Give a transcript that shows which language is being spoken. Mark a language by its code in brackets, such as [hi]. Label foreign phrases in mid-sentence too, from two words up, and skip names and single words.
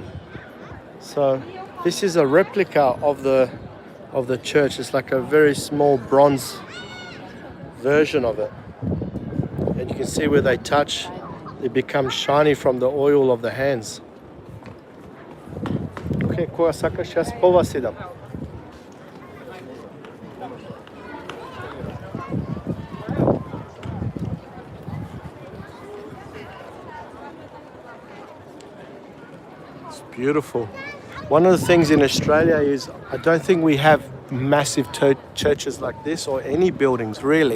[en] So this is a replica of the church. It's like a very small bronze version of it. And you can see where they touch, it becomes shiny from the oil of the hands. [mk] Okay, сейчас по вас идам. [en] It's beautiful. One of the things in Australia is I don't think we have massive churches like this or any buildings really.